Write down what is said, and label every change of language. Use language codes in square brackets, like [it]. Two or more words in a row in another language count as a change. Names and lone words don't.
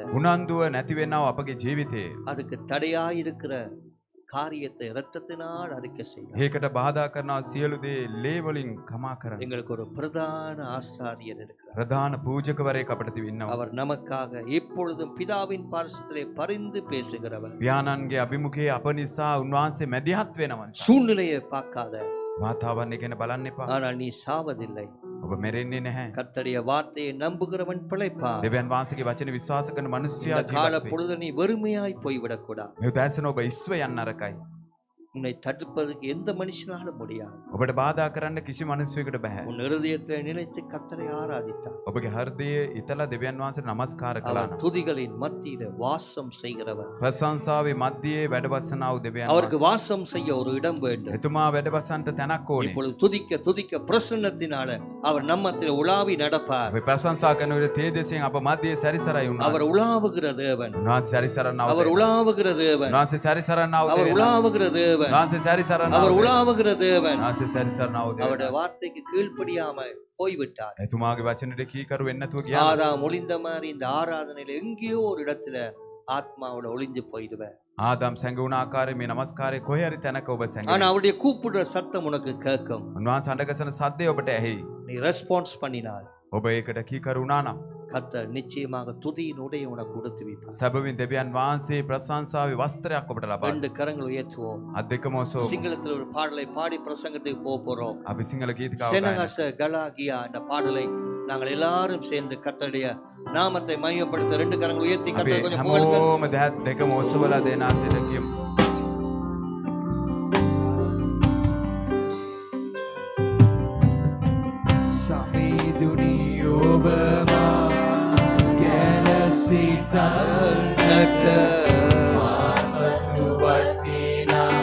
[si] උනන්දුව නැති වෙනව අපගේ ජීවිතයේ. [ta] அதுக்கு தடையாய் இருக்கிற காரியத்தை இரத்தத்தினால் அறிக்கை செய்யும். [si] ඒකට බාධා කරන සියලු දේ ලේ වලින් කමා කරන්න. [ta] எங்களுக்கு ஒரு பிரதான ஆசாரியர் இருக்கிறார். [si] ප්‍රධාන පූජකවරයෙක් අපට ඉන්නවා. [ta] அவர் நமக்காக எப்பொழுதும் பிதாவின் பாரிசத்திலே பரிந்து பேசுகிறவர். [si] පියාණන්ගේ අභිමුඛයේ අප නිසා උන්වහන්සේ මැදිහත් වෙනවා. [ta] சூழ்நிலையை பார்க்காத, [si] වාතාවරණය ගැන බලන්න එපා. [ta] ஆனால் நீ சாவதில்லை. [si] ඔබ මෙරෙන්නේ නැහැ. [ta] கர்த்தருடைய வார்த்தையை நம்புகிறவன் பிழைப்பான். [si] දෙවියන් වහන්සේගේ වචන විශ්වාස කරන මිනිසයා [ta] இந்த கால [si] ජීවත් වේ. [ta] பொழுது நீ வெறுமையாய் போய்விடக் கூடாது. [si] මේ උදෑසන ඔබ ඉස්ව යන්න අරකයි. [ta] உன்னை தடுப்பதற்கு எந்த மனுஷனாலும் முடியாது. [si] ඔබට බාධා කරන්න කිසි මිනිසෙකුට බෑ. [ta] உன் இருதயத்தில் நினைத்து கர்த்தரை ஆராதித்தார். [si] ඔබගේ හෘදයේ ඉතලා දෙවියන් වහන්සේට නමස්කාර කළා [ta] அவர் [si] නම් [ta] துதிகளின் மத்தியில வாசம் செய்கிறவர். [si] ප්‍රශංසාවේ මැදියේ වැඩවසනා වූ දෙවියන් [ta] அவருக்கு வாசம் செய்ய ஒரு இடம் வேண்டும். [si] එතුමා වැඩවසන්ට තැනක් ඕනේ. [ta] இப்பொழுது துதிக்க துதிக்க பிரசன்னத்தினால அவர் நம்மத்தில் உலாவி நடப்பார். [si] අපි ප්‍රශංසා කරන විට තේජසෙන් අප මැදියේ සැරිසරයි උන්වහන්සේ. [ta] அவர் உலாவுகிற தேவன். [si] උන්වහන්සේ සැරිසරනවා. [ta] அவர் உலாவுகிற தேவன். [si] උන්වහන්සේ සැරිසරනවා. [ta] அவர் உலாவுகிற தேவன். [si] උන්වහන්සේ සැරිසරනවා. [ta] அவர் உலாவுகிற தேவன். [si] උන්වහන්සේ සැරිසරනවා. [ta] அவருடைய வார்த்தைக்கு கீழ்ப்படியாம போய்விட்டார். [si] එතුමාගේ වචනෙට කීකරු වෙන්නේ නැතුව ගියා. [ta] ஆதாம் ஒளிந்த மாதிரி இந்த ஆராதனையில எங்கேயோ ஒரு இடத்துல ஆத்மாவோட ஒளிஞ்சு போயிடுவேன். [si] ආදම් සැඟවුණ ආකාරයේ මේ නමස්කාරයේ කොහේ හරි තැනක ඔබ [ta] ஆனா [si] සැඟවෙනවා. [ta] அவருடைய கூப்பிடுற சத்தம் உனக்கு கேட்கும். [si] උන්වහන්සේ අඬගසන සද්දේ ඔබට ඇහෙයි. [ta] நீ ரெஸ்பான்ஸ் பண்ணினால் [si] ඔබ ඒකට කීකරු වුණා නම් [ta] கர்த்தர் நிச்சயமாக துதியின் உடைய உனக்கு கொடுத்து வைப்பார். [si] සැබවින් දෙවියන් වහන්සේ ප්‍රශංසාවේ වස්ත්‍රයක් ඔබට ලබා [ta] ரெண்டு கரங்கள் உயர்த்துவோம். [si] අත් දෙකම ඔසවමු. [ta] சிங்களத்தில் ஒரு பாடலை பாடி பிரசங்கத்துக்கு போக போறோம். [si] අපි සිංහල ගීතිකාව [ta] செனகச கலாகியா என்ற பாடலை நாங்கள் எல்லாரும் சேர்ந்து கர்த்தருடைய நாமத்தை மையப்படுத்த ரெண்டு கரங்கள் உயர்த்தி கர்த்தர் கொஞ்சம் புகழுங்க. [si] හැමෝම දැත් දෙකම ඔසවලා දෙනාසෙට කියමු. සමිදුනි ඔබමා ගැන සිතන්නට මාසතු වටිනා